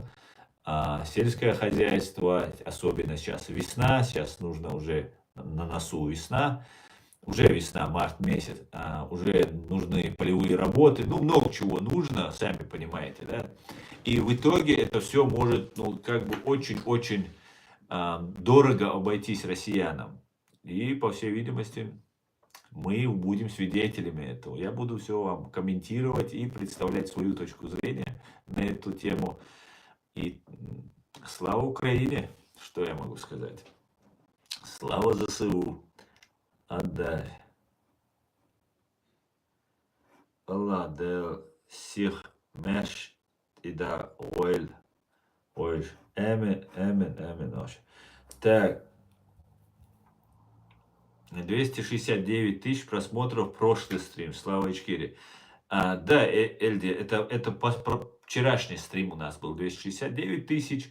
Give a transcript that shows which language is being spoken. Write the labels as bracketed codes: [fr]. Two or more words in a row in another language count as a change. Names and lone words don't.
[ru] Сельское хозяйство, особенно сейчас весна, сейчас нужно уже на носу весна, уже весна, март месяц, уже нужны полевые работы, много чего нужно, сами понимаете, да, и в итоге это все может, очень-очень дорого обойтись россиянам, и, по всей видимости, мы будем свидетелями этого. Я буду все вам комментировать и представлять свою точку зрения на эту тему. И слава Украине, что я могу сказать. Слава ЗСУ. Отдай. Allah de sich mesh и да оэль. Ой, эмин. Так. 269 тысяч просмотров прошлый стрим. Слава Ичкири. Да, Эльди, это вчерашний стрим у нас был 269 тысяч.